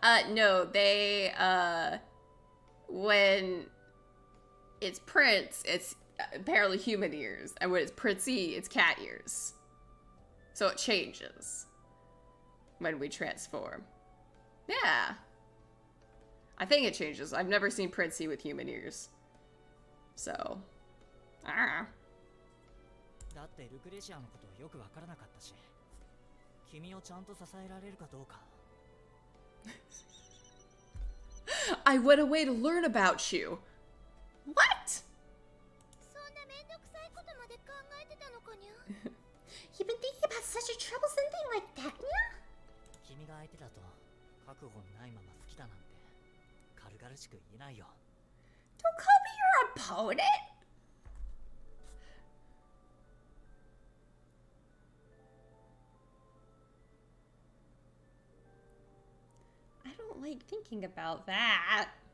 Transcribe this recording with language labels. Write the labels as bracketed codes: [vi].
[en] No, they, when it's Prince, it's apparently human ears, and when it's Princey, it's cat ears. So it changes when we transform. Yeah. I think it changes. I've never seen Princey with human ears. So, I don't know. [ja] だってルクレシアのことよくわからなかったし、君をちゃんと支えられるかどうか。 [en] I went away to learn about you. What? [ja] そんなめんどくさいことまで考えてたのかにゃ。 [en] You've been thinking about such a troublesome thing like that, Nya? [ja] 君が相手だと覚悟ないまま好きだなんて軽々しく言えないよ。 [en] Don't call me your opponent. I don't like thinking about that.